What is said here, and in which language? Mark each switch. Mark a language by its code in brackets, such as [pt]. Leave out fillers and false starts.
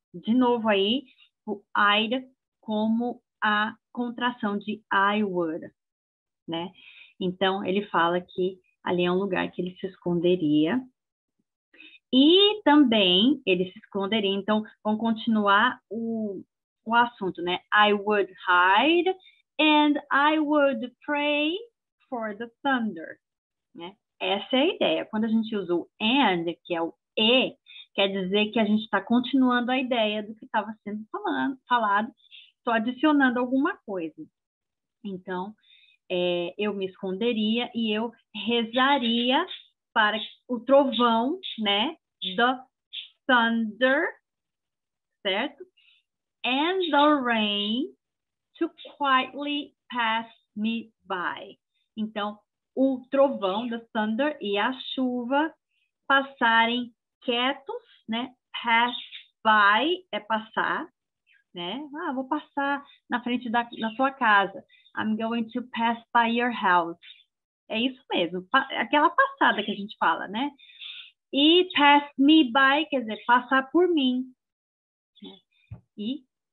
[pt] De novo aí, o I'd como a contração de [en] I would, [pt] né? Então, ele fala que ali é um lugar que ele se esconderia. E também ele se esconderia. Então, vamos continuar o assunto, né? [en] I would hide and I would pray for the thunder, né? [pt] Essa é a ideia. Quando a gente usa o and, que é o e, quer dizer que a gente está continuando a ideia do que estava sendo falado, só adicionando alguma coisa. Então, eu me esconderia e eu rezaria para o trovão, né? [en] The thunder, [pt] certo? [en] And the rain to quietly pass me by. [pt] Então, o trovão, [en] the thunder, [pt] e a chuva passarem quietos, né? Pass by é passar, né? Vou passar na frente da sua casa. [en] I'm going to pass by your house. [pt] É isso mesmo, aquela passada que a gente fala, né? E [en] pass me by, [pt] quer dizer, passar por mim. E